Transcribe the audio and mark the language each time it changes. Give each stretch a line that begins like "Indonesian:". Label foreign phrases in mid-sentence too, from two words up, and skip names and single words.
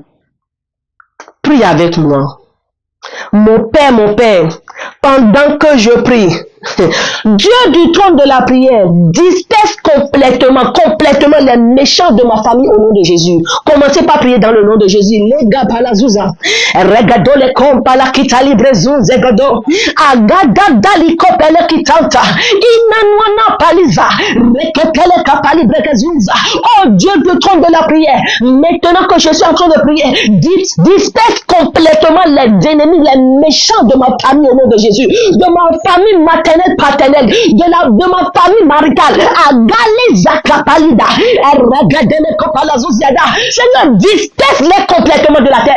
French: Prie avec moi. Mon Père, pendant que je prie, Dieu du trône de la prière, disperse complètement les méchants de ma famille au nom de Jésus. Commencez par prier dans le nom de Jésus. Lega palazouza, regado le kompala kitali brezun zegado, agada dali kopele kitanta, inanwana paliza, rekepele kapali brekezunza. Oh Dieu du trône de la prière, maintenant que je suis en train de prier, disperse complètement les ennemis, les méchants de ma famille au nom de Jésus, de ma famille maternelle, paternelle, de ma famille maritale. Seigneur, disperse-les complètement de la terre.